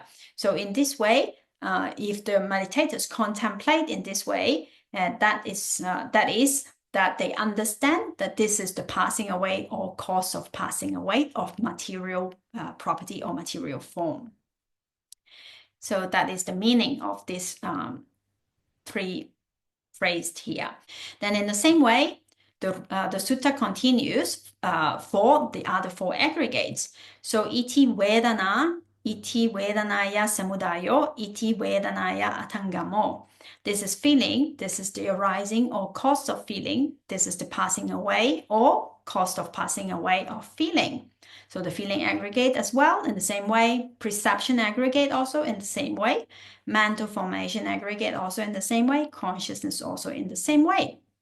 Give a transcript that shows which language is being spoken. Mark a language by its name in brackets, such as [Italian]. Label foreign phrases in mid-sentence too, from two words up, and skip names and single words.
[English] So in this way, if the meditators contemplate in this way, that is that they understand that this is the passing away or cause of passing away of material property or material form. So that is the meaning of this three phrased here. Then in the same way, the sutta continues for the other four aggregates. [Pali] So iti vedanaya samudayo, iti vedanaya atangamo. [English] This is feeling, this is the arising or cause of feeling, this is the passing away or cause of passing away of feeling. So the feeling aggregate as well in the same way, perception aggregate also in the same way, mental formation aggregate also in the same way, consciousness also in the same way.